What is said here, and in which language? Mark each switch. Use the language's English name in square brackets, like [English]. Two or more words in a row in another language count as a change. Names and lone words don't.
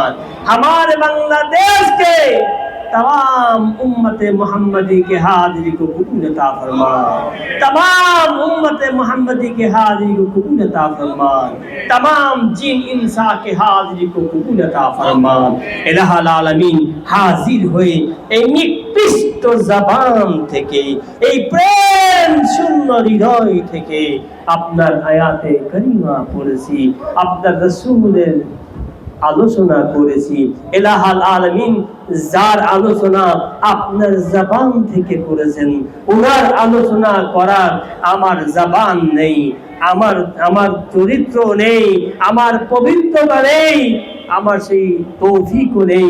[Urdu] ہمارے بنگلہ دیش کے تمام امت محمدی کے حاضری کو قبول عطا فرما. تمام امت محمدی کے حاضری کو قبول عطا فرما. تمام جن انسان کے حاضری کو قبول عطا فرما. [Arabic] الہ العالمین [Bangla] হাজির হয়ে এই নিকৃষ্ট জবান থেকে, এই প্রেম শূন্য হৃদয় থেকে আপনার আয়াতে কারিমা পড়েছি, আপনার রাসূলের আলোচনা করেছি। [Arabic] إله العالمين [Bangla] যার আলোচনা আপনার জবান থেকে করেছেন, ওনার আলোচনা করার আমার জবান নেই, আমার চরিত্র নেই, আমার পবিত্রতা নেই, আমার সেই তৌফিকও নেই।